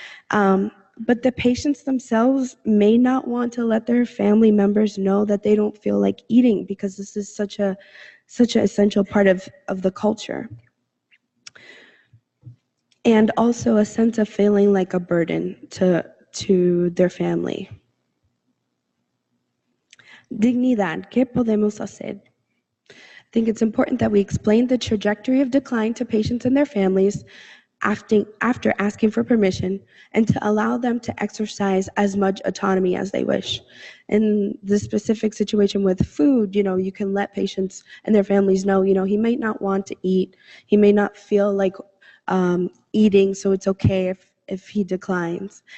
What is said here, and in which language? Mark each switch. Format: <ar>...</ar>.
<en>But the patients themselves may not want to let their family members know that they don't feel like eating, because this is such an essential part of the culture. And also a sense of feeling like a burden to their family.</en> <es>Dignidad, ¿qué podemos hacer?</es> <en>I think it's important that we explain the trajectory of decline to patients and their families after asking for permission, and to allow them to exercise as much autonomy as they wish. In the specific situation with food, you can let patients and their families know, he might not want to eat, he may not feel like eating, so it's okay if he declines.</en>